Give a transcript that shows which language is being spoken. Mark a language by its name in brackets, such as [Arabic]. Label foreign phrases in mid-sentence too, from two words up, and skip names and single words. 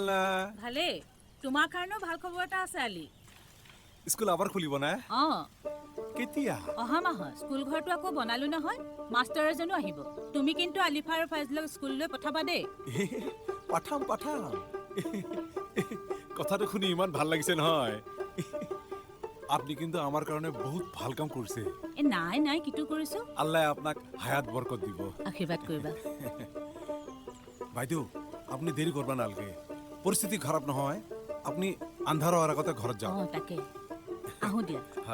[Assamese] ভালে। তোমাৰ কাৰণেও ভাল খবৰ এটা আছে আলি। স্কুল আবার খুলিব না অঁ কেতিয়া অহা মাহত স্কুল ঘৰটো আকৌ বনালো নহয় মাষ্টাৰ এজনো আহিব তুমি কিন্তু আলিফা আৰু ফাইজলক স্কুললৈ পঠাবা দেই পাঠাম পাঠাম কথাটো শুনি ইমান ভাল লাগিছে নহয় আপনি কিন্তু আমার কারণে বহুত ভাল কাম করছে এ নাই নাই কিটো কৰিছো আল্লাহ আপনাক হায়াত বরকত দিব আশীৰ্বাদ কৰিবা বাইদেউ আপনি দেরি করবা নালগে পরিস্থিতি খারাপ নহয় আপনি আন্ধার হওয়ার আগতে ঘৰত যাও অঁ তাকে আহোঁ দিয়া হয়